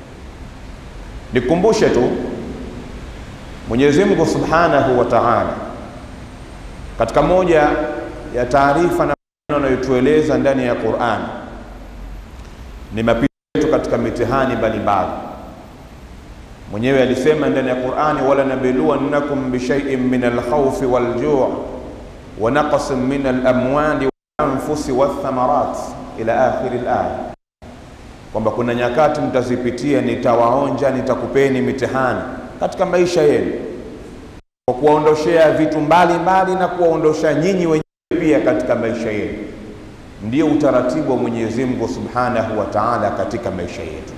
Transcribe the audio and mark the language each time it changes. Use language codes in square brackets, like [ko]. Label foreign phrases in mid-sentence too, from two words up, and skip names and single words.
[sw] Nikumbushe tu, Mwenyezi Mungu [ar] سبحانه وتعالى [sw] katika moja ya taarifa na anayotueleza ndani ya Qur'an ni mapito katika mitihani mbalimbali. Mwenyewe alisema ndani ya Qur'ani, [ar] ولنبلونكم بشيء من الخوف والجوع ونقص من الأموال والأنفس والثمرات إلى آخر الآية, [sw] kwamba kuna nyakati mtazipitia, nitawaonja, nitakupeni mitihani katika maisha yenu kwa kuondoshea vitu mbalimbali na kuondosha nyinyi wenyewe pia katika maisha yenu. Ndio utaratibu wa Mwenyezi Mungu [ar] سبحانه وتعالى [sw] katika maisha yetu.